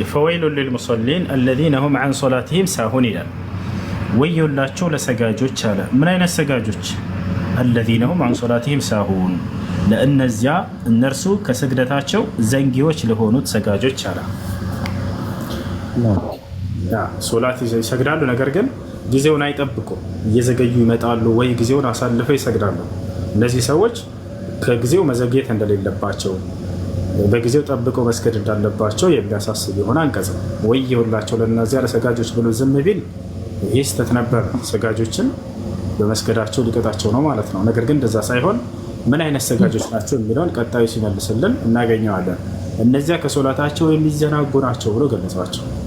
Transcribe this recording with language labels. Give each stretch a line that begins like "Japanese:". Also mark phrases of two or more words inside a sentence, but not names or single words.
Arabic: فويل للمصلين الذين هم عن صلاتهم ساهون
Amharic: ይላል። ወዮላቸው ለሰጋጆች አለ። ምን አይነት ሰጋጆች?
Arabic: الذين هم عن صلاتهم ساهون
Amharic: ለእነዚያ እነርሱ ከስግደታቸው ዘንጊዎች ለሆኑት ሰጋጆች አለ። ሶላት ይሰግዳሉ፣ ነገር ግን ጊዜውን አይጠብቁም። እየዘገዩ ይመጣሉ ወይ ጊዜውን አሳልፈው ይሰግዳሉ። እነዚህ ሰዎች ከጊዜው መዘግየት እንደሌለባቸው በጊዜው ጠብቀው መስገድ እንዳለባቸው የሚያሳስብ የሆነ አንቀጽ ነው። ወዮላቸው ለእነዚያ ለሰጋጆች ብሎ ዝም ቢል ይህ ስህተት ነበር። ሰጋጆችን በመስገዳቸው ሊቀጣቸው ነው ማለት ነው። ነገር ግን እንደዛ ሳይሆን ምን አይነት ሰጋጆች ናቸው የሚለውን ቀጣዩ ሲመልስልን እናገኘዋለን። እነዚያ ከሶላታቸው የሚዘናጉ ናቸው ብሎ ገለጿቸው።